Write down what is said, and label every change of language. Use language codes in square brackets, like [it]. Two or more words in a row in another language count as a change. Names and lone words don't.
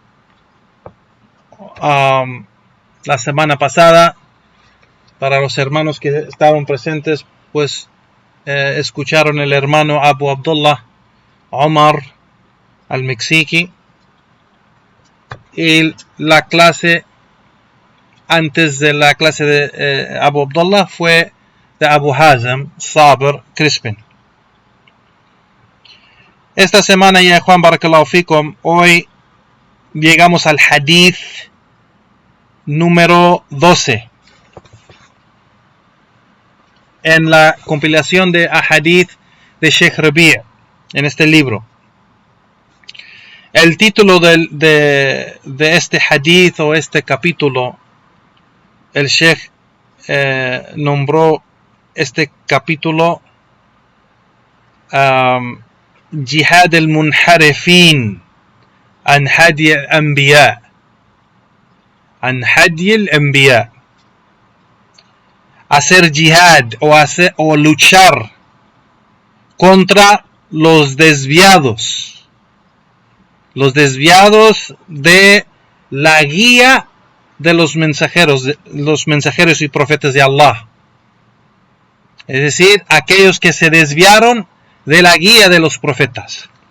[es] La semana pasada, para los hermanos que estaban presentes, pues escucharon el hermano Abu Abdullah Omar al-Meksiki, y la clase antes de la clase de Abu Abdullah fue de Abu Hazm Sabr Crispin. Esta semana ya, Juan, [ar] بارك الله فيكم, [es] hoy llegamos al hadith número 12 en la compilación de ahadith de Sheikh Rabi' en este libro. El título de este hadith o este capítulo, el Sheikh nombró este capítulo [ar] جهاد المنحرفين عن هدي الأنبياء، عن هدي الأنبياء, [es] hacer jihad o luchar contra los desviados de la guía de los mensajeros y profetas de Allah, es decir, aquellos que se desviaron de la guía de los profetas.